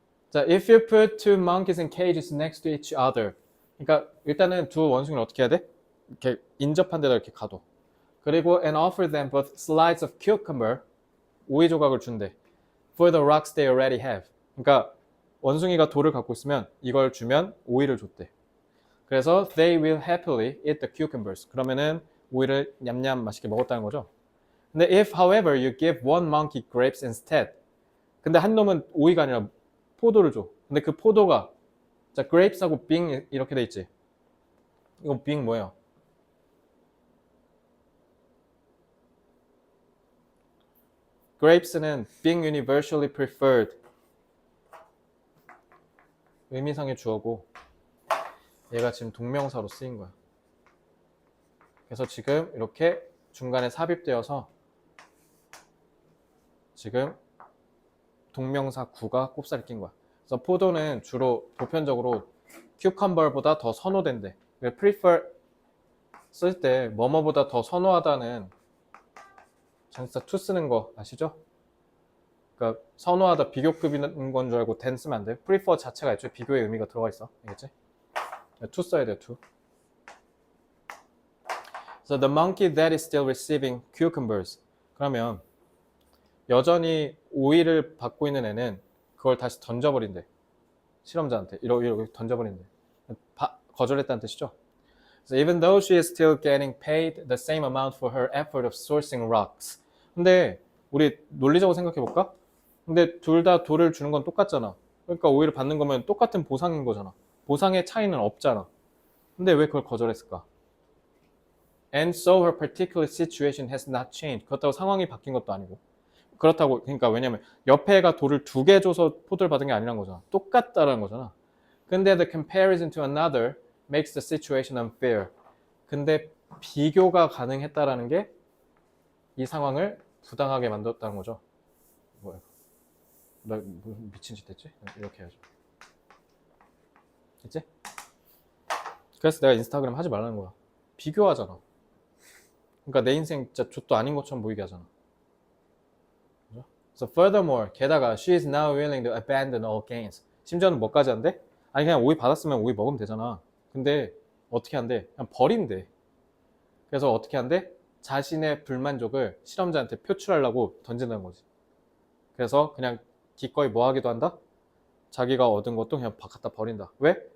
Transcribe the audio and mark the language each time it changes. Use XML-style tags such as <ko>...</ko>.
<en>자, if you put two monkeys in cages next to each other.</en> <ko>그러니까 일단은 두 원숭이를 어떻게 해야 돼? 이렇게 인접한 데다 이렇게 가둬. 그리고</ko> <en>and offer them both slides of cucumber.</en> <ko>오이 조각을 준대.</ko> <en>For the rocks they already have.</en> <ko>그러니까 원숭이가 돌을 갖고 있으면 이걸 주면 오이를 줬대. 그래서</ko> <en>they will happily eat the cucumbers.</en> <ko>그러면은 오이를 냠냠 맛있게 먹었다는 거죠. 근데</ko> <en>if however you give one monkey grapes instead.</en> <ko>근데 한 놈은 오이가 아니라 포도를 줘. 근데 그 포도가 자 grapes하고 being 이렇게 돼 있지. 이거 being 뭐예요? grapes는</ko> <en>being universally preferred</en> <ko>의미상의 주어고 얘가 지금 동명사로 쓰인 거야. 그래서 지금 이렇게 중간에 삽입되어서 지금 동명사 구가 꼽살이 낀 거야. 그래서 포도는 주로 보편적으로 cucumber보다 더 선호된대. prefer 쓸 때 뭐뭐보다 더 선호하다는 전치사 to 쓰는 거 아시죠? 그러니까 선호하다 비교급인 건 줄 알고 than 쓰면 안 돼. prefer 자체가 애초에 비교의 의미가 들어가 있어. 알겠지? to 써야 돼요. to.</ko> <en>So the monkey that is still receiving cucumbers.</en> <ko>그러면 여전히 오이를 받고 있는 애는 그걸 다시 던져버린대. 실험자한테. 이렇게 던져버린대. 거절했다는 뜻이죠.</ko> <en>So even though she is still getting paid the same amount for her effort of sourcing rocks.</en> <ko>근데 우리 논리적으로 생각해볼까? 근데 둘 다 돌을 주는 건 똑같잖아. 그러니까 오이를 받는 거면 똑같은 보상인 거잖아. 보상의 차이는 없잖아. 근데 왜 그걸 거절했을까?</ko> <en>And so her particular situation has not changed.</en> <ko>그렇다고 상황이 바뀐 것도 아니고. 그렇다고 그러니까 왜냐면 옆에 애가 돌을 2개 줘서 포도를 받은 게 아니란 거잖아. 똑같다라는 거잖아. 근데</ko> <en>the comparison to another makes the situation unfair.</en> <ko>근데 비교가 가능했다라는 게 이 상황을 부당하게 만들었다는 거죠. 뭐야? 나 무슨 미친 짓 했지? 이렇게 해야죠. 됐지? 그래서 내가 인스타그램 하지 말라는 거야. 비교하잖아. 그러니까 내 인생 진짜 족도 아닌 것처럼 보이게 하잖아. 그죠?</ko> <en>So furthermore,</en> <ko>게다가</ko> <en>she is now willing to abandon all gains.</en> <ko>심지어는 뭐까지 한대? 아니 그냥 오이 받았으면 오이 먹으면 되잖아. 근데 어떻게 한대? 그냥 버린대. 그래서 어떻게 한대? 자신의 불만족을 실험자한테 표출하려고 던진다는 거지. 그래서 그냥 기꺼이 뭐 하기도 한다? 자기가 얻은 것도 그냥 갖다 버린다. 왜?</ko>